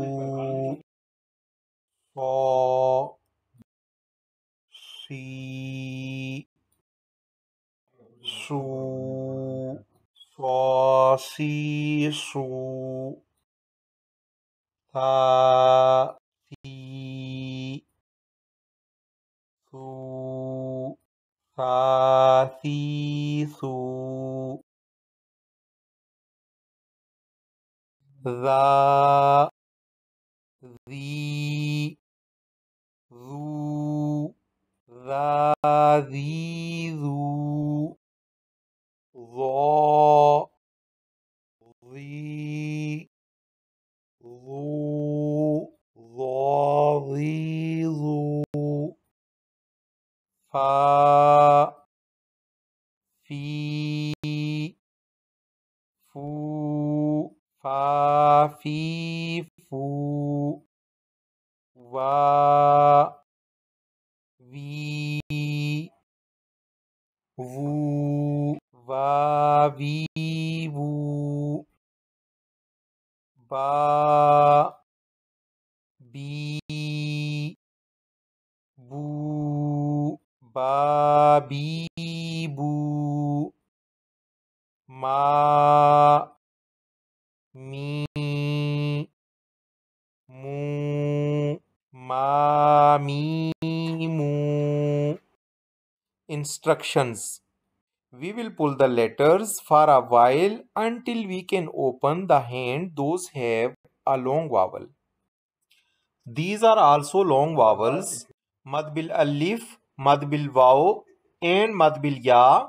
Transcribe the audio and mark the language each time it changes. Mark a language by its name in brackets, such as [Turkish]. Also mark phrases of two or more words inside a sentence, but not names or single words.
[Arabic] صَا، صِي، صُو، صَاصِيصُ. ثَا، ثِي، su, fa, si, su, za, zi, zu, za, zi, zu, zo, zi, zu, zo, zi, zu, fa, fi, fu, fa, fi, fu, va, vi, vu, va, vi, vu, ba, bi, bu, ba, bi, bu, ma, mi, mu, ma, mi, mu. [English] Instructions. We will pull the letters for a while until we can open the hand those have a long vowel. These are also long vowels. [Arabic] مد بالألف، مد بالواو, [English] and [Arabic] مد بالياء.